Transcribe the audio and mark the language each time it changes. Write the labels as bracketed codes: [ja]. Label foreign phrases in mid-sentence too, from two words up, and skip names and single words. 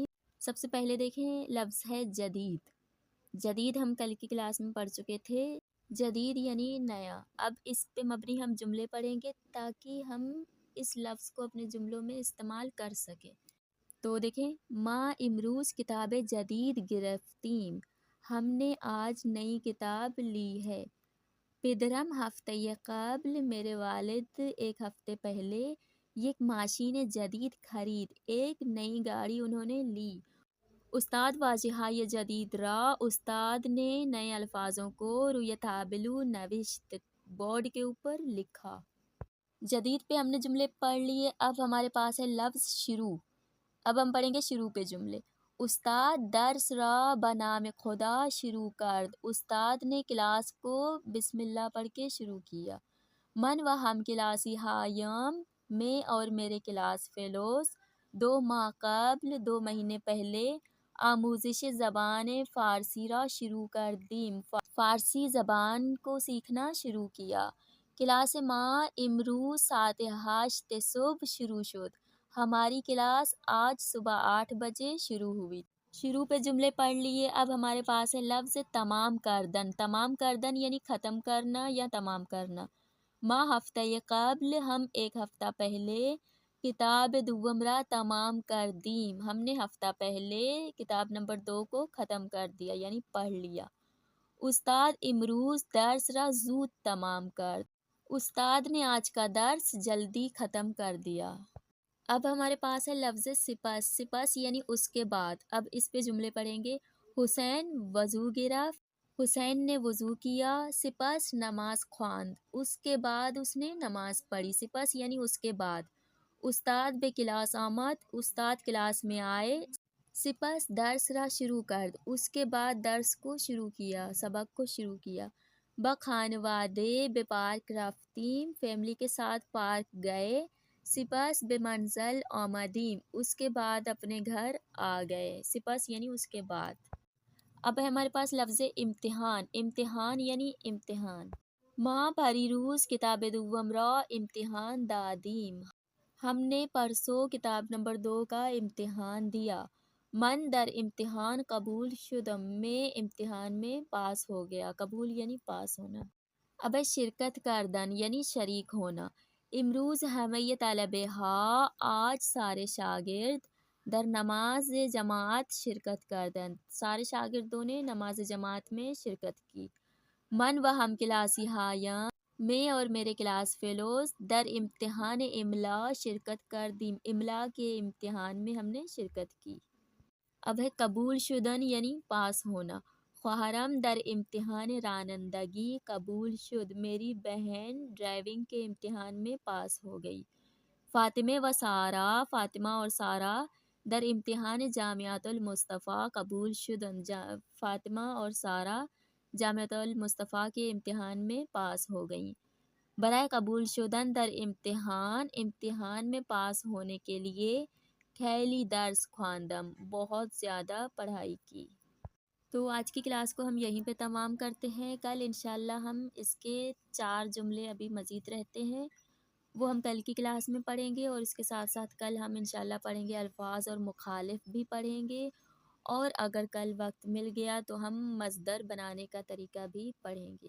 [ur] سب سے پہلے دیکھیں لفظ ہے جدید۔ جدید ہم کل کی کلاس میں پڑھ چکے تھے۔ جدید یعنی نیا۔ اب اس پہ مبنی ہم جملے پڑھیں گے تاکہ ہم اس لفظ کو اپنے جملوں میں استعمال کر سکیں۔ [fa] تو دیکھیں، ماں امروز کتاب جدید گرفتیم، [ur] ہم نے آج نئی کتاب لی ہے۔ [fa] پدرم ہفتہ قبل، [ur] میرے والد ایک ہفتے پہلے [fa] یک ماشین جدید خرید، [ur] ایک نئی گاڑی انہوں نے لی۔ [fa] استاد واضحۂ جدید را، [ur] استاد نے نئے الفاظوں کو [fa] روی تابلو نوشت، [ur] بورڈ کے اوپر لکھا۔ جدید پہ ہم نے جملے پڑھ لیے۔ اب ہمارے پاس ہے لفظ شروع۔ اب ہم پڑھیں گے شروع پہ جملے۔ [fa] استاد درس را بنام خدا شروع کرد، [ur] استاد نے کلاس کو بسم اللہ پڑھ کے شروع کیا۔ [fa] من و ہم کلاسی ہایم، [ur] میں اور میرے کلاس فیلوز [fa] 2 ماہ قبل، [ur] 2 مہینے پہلے [fa] آموزش زبان فارسی را شروع کردیم، [ur] فارسی زبان کو سیکھنا شروع کیا۔ [fa] کلاس ما امروز ساعت 8 صبح شروع شد، [ur] ہماری کلاس آج صبح 8 بجے شروع ہوئی۔ شروع پہ جملے پڑھ لیے۔ اب ہمارے پاس ہے لفظ [fa] تمام کردن۔ تمام کردن [ur] یعنی ختم کرنا یا تمام کرنا۔ [fa] ما ہفتہ قبل، [ur] ہم ایک ہفتہ پہلے، [fa] کتاب دوم را تمام کردیم، [ur] ہم نے ہفتہ پہلے کتاب نمبر 2 کو ختم کر دیا یعنی پڑھ لیا۔ [fa] استاد امروز درس را زود تمام کرد، [ur] استاد نے آج کا درس جلدی ختم کر دیا۔ اب ہمارے پاس ہے لفظ سپس۔ سپس یعنی اس کے بعد۔ اب اس پہ جملے پڑھیں گے۔ [fa] حسین وضو گرفت، [ur] حسین نے وضو کیا۔ [fa] سپس نماز خواند، [ur] اس کے بعد اس نے نماز پڑھی۔ سپس یعنی اس کے بعد۔ [fa] استاد بے کلاس آمد، [ur] استاد کلاس میں آئے۔ [fa] سپس درس را شروع کرد، [ur] اس کے بعد درس کو شروع کیا، سبق کو شروع کیا۔ [fa] با خانوادے بے پارک رفتیم، [ur] فیملی کے ساتھ پارک گئے۔ [fa] سپس بے منزل آمدیم، [ur] اس کے بعد اپنے گھر آ گئے۔ سپس یعنی اس کے بعد۔ اب ہے ہمارے پاس لفظ امتحان۔ امتحان یعنی امتحان۔ [fa] ما پریروز کتاب دوم را امتحان دادیم، [ur] ہم نے پرسوں کتاب نمبر 2 کا امتحان دیا۔ [fa] من در امتحان قبول شدم، [ur] میں امتحان میں پاس ہو گیا۔ قبول یعنی پاس ہونا۔ اب ہے [fa] شرکت کردن [ur] یعنی شریک ہونا۔ [fa] امروز ہمیں طلبہ ہا، [ur] آج سارے شاگرد، [fa] در نماز جماعت شرکت کردند، [ur] سارے شاگردوں نے نماز جماعت میں شرکت کی۔ [fa] من و ہم کلاسی ہایم، [ur] میں اور میرے کلاس فیلوز، [fa] در امتحان املا شرکت کردیم، [ur] املا کے امتحان میں ہم نے شرکت کی۔ اب ہے [fa] قبول شدن [ur] یعنی پاس ہونا۔ [fa] خواہرم در امتحان رانندگی قبول شد، [ur] میری بہن ڈرائیونگ کے امتحان میں پاس ہو گئی۔ فاطمہ و سارہ، فاطمہ اور سارہ [fa] در امتحان جامعۃ المصطفیٰ قبول شدن، [ur] فاطمہ اور سارہ جامعۃ المصطفیٰ کے امتحان میں پاس ہو گئیں۔ [fa] برائے قبول شدن در امتحان، [ur] امتحان میں پاس ہونے کے لیے، [fa] خیلی درس خواندم، [ur] بہت زیادہ پڑھائی کی۔ تو آج کی کلاس کو ہم یہیں پہ تمام کرتے ہیں۔ کل انشاءاللہ ہم اس کے 4 جملے ابھی مزید رہتے ہیں، وہ ہم کل کی کلاس میں پڑھیں گے، اور اس کے ساتھ ساتھ کل ہم انشاءاللہ پڑھیں گے الفاظ اور مخالف بھی پڑھیں گے، اور اگر کل وقت مل گیا تو ہم مصدر بنانے کا طریقہ بھی پڑھیں گے۔